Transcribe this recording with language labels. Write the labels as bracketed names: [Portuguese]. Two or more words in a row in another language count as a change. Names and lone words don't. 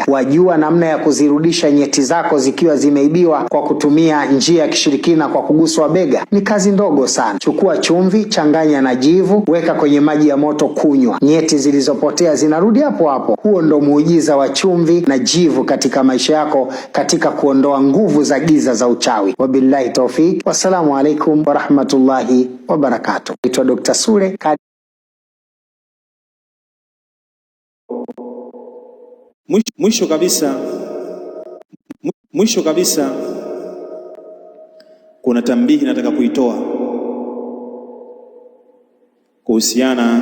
[Swahili] Wajua namna ya kuzirudisha nyeti zako zikiwa zimeibiwa kwa kutumia njia ya kishirikina kwa kuguswa bega? Ni kazi ndogo sana. Chukua chumvi, changanya na jivu, weka kwenye maji ya moto, kunywa. Nyeti zilizopotea zinarudi hapo hapo. Huo ndo muujiza wa chumvi na jivu katika maisha yako, katika kuondoa nguvu za giza za uchawi. [Arabic] وبالله التوفيق. والسلام عليكم ورحمة الله وبركاته. [Swahili] Naitwa Dr. Sule. Mwisho kabisa kuna tambihi nataka kuitoa kuhusiana.